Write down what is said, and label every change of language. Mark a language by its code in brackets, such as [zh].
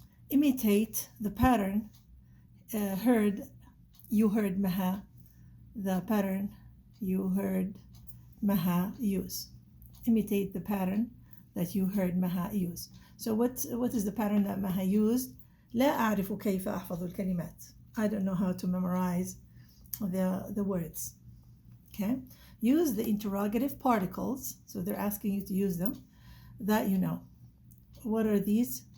[en] Imitate the pattern you heard Maha, the pattern you heard Maha use. Imitate the pattern that you heard Maha use. So what is the pattern that Maha used? [ar] لا أعرف كيف أحفظ الكلمات. [en] I don't know how to memorize the words. Okay? Use the interrogative particles, so they're asking you to use them, that you know. What are these?